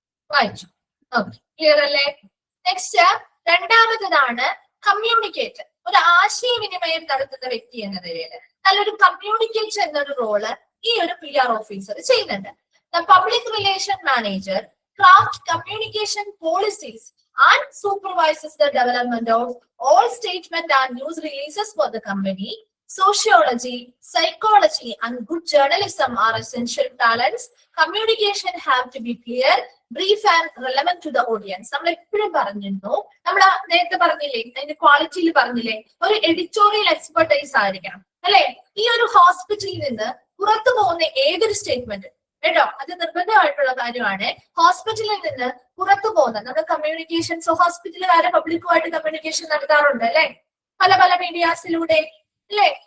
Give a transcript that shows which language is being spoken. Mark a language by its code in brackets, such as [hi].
[ml] വായിച്ചു. Okay, clear അല്ലേ? Next രണ്ടാമത്തതാണ് communicate. ഒരു ആശയവിനിമയം നടത്തുന്ന വ്യക്തി എന്ന നിലയിൽ നല്ലൊരു കമ്മ്യൂണിക്കേറ്റ് എന്നൊരു റോള് ഈ ഒരു PR ഓഫീസർ ചെയ്യുന്നുണ്ട്. [en] The public relation manager crafts communication policies and supervises the development of all statement and news releases for the company, Sociology, psychology, and good journalism are essential talents. Communication have to be clear, brief, and relevant to the audience. [ml] നമ്മൾ എപ്പോഴും പറഞ്ഞിരുന്നു, നമ്മൾ നേരത്തെ പറഞ്ഞില്ലേ, അതിന്റെ ക്വാളിറ്റിയിൽ പറഞ്ഞില്ലേ, ഒരു എഡിറ്റോറിയൽ എക്സ്പെർട്ടൈസ് ആയിരിക്കണം അല്ലെ. ഈ ഒരു ഹോസ്പിറ്റലിൽ നിന്ന് പുറത്തു പോകുന്ന ഏതൊരു സ്റ്റേറ്റ്മെന്റ് കേട്ടോ, അത് നിർബന്ധമായിട്ടുള്ള കാര്യമാണ്. ഹോസ്പിറ്റലിൽ നിന്ന് പുറത്തു പോകുന്ന നമ്മുടെ കമ്മ്യൂണിക്കേഷൻസ്, ഹോസ്പിറ്റലുകാരെ പബ്ലിക്കുമായിട്ട് കമ്മ്യൂണിക്കേഷൻ നടത്താറുണ്ട് അല്ലെ, പല പല മീഡിയാസിലൂടെ അല്ലെ.